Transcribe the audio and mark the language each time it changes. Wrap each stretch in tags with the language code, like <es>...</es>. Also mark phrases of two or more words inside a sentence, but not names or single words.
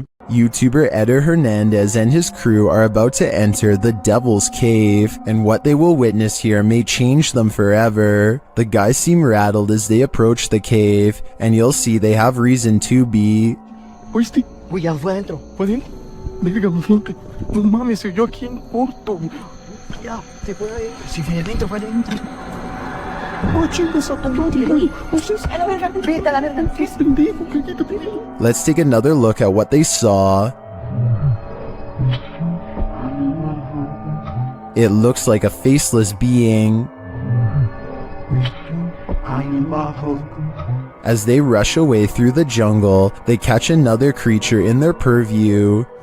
<en>YouTuber Eder Hernandez and his crew are about to enter the Devil's Cave, and what they will witness here may change them forever. The guys seem rattled as they approach the cave, and you'll see they have reason to be.</en> <es>¿Oíste? Güey, adentro. ¿Pueden? Verga, flote. No mames, soy yo aquí en corto. Ya, se fue ahí. Si viene adentro, fue adentro.</es> <en>Let's take another look at what they saw. It looks like a faceless being. As they rush away through the jungle, they catch another creature in their purview.</en>